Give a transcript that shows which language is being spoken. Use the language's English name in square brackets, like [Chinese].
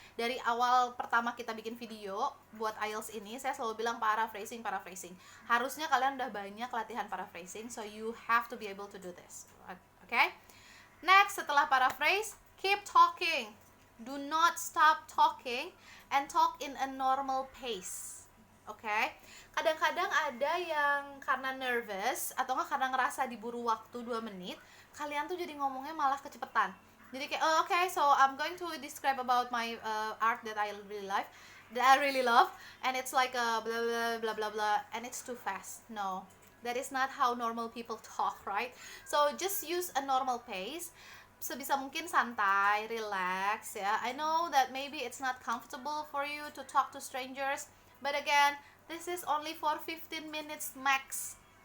[Indonesian] Dari awal pertama kita bikin video buat IELTS ini, saya selalu bilang paraphrasing. Harusnya kalian udah banyak latihan paraphrasing, [English] so you have to be able to do this. Okay? Next, [Indonesian] setelah paraphrase, [English] keep talking. Do not stop talking and talk in a normal pace. Okay? [Indonesian] Kadang-kadang ada yang karena nervous atau nggak karena ngerasa diburu waktu 2 menit, kalian tuh jadi ngomongnya malah kecepetan. Jadi kayak [English] okay, so I'm going to describe about my art that I really love, and it's like a blah blah blah blah blah, and it's too fast. No, that is not how normal people talk, right? So just use a normal pace. [Indonesian] Sebisa mungkin santai, relax ya. [English] I know that maybe it's not comfortable for you to talk to strangers, but again, this is only for 15 minutes max.